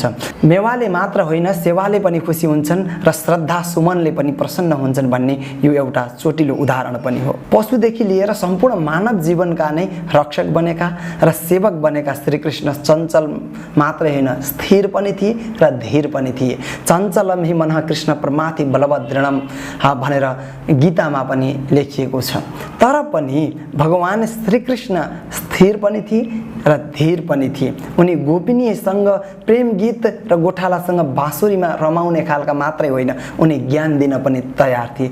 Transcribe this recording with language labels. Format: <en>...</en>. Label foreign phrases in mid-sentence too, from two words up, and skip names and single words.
<ne>मेवाले मात्र होइन, सेवाले पनि खुसी हुन्छन् र श्रद्धा सुमनले पनि प्रसन्न हुन्छन् भन्ने यो एउटा चोटिलो उदाहरण पनि हो। पशुदेखि लिएर सम्पूर्ण मानव जीवनका नै रक्षक बनेका र सेवक बनेका श्रीकृष्ण चञ्चल मात्रै होइन, स्थिर पनि थिए र धीर पनि थिए।</ne> <sa>चञ्चलम हि मनः कृष्ण प्रमाथि बलवत् दृढम</sa> <ne>भनेर गीतामा पनि लेखिएको छ। तर पनि भगवान श्रीकृष्ण स्थिर पनि थिए र धीर पनि थिए। उनी गोपिनीसँग प्रेम गीत र गोठालासँग बाँसुरीमा रमाउने खालका मात्रै होइन, उनी ज्ञान दिन पनि तयार थिए।</ne>